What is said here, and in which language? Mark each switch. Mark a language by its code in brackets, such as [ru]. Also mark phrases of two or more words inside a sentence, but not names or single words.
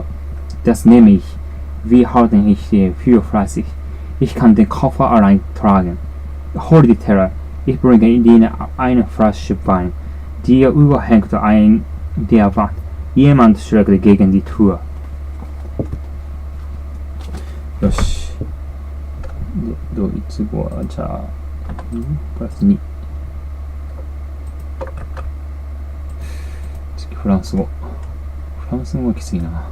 [de] Das nehme ich. Wir halten ich für fleißig. Ich kann den Koffer allein tragen. Hol die Teller. Ich bringe dir eine Flasche Wein. Die Uhr hängt an der Wand. Jemand schlägt gegen die Tür. [ja] よし。で、ドイツ語はじゃあ、プラス2。次、フランス語。フランス語はきついな。